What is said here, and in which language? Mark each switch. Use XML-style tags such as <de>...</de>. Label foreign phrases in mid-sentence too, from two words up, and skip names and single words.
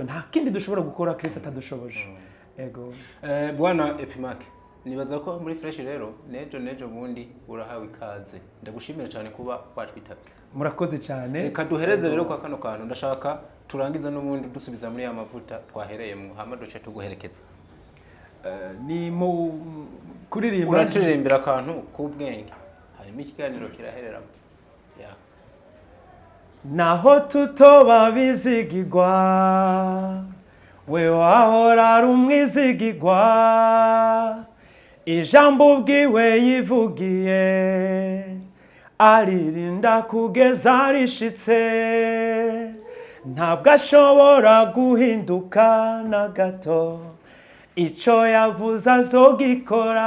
<rw>Nta kindi dushobora gukora Kristo atadushoboje. Ego bwana Epimac, nibaza ko muri Fresh rero nejo bundi urahawe ikaze. Ndagushimira cyane kuba watwitabye. Murakoze cyane.</rw> <rn>Reka duhereze rero kwa kano kantu, ndashaka turangiza n'ubundi dusubiza muri ya mavuta twahereyemo hama duce tuguherekeza. Ni mu kuririmba uracirimbira akantu k'ubwenge hanyuma ikiganiro kiraherera. Naho tutoba bizigirwa we wahora ari umwizigirwa, ijambo ubwiwe yivugiye aririnda kugeza rishitse, ntabwo ashobora guhinduka na gato, ico yavuze azogikora.</rn>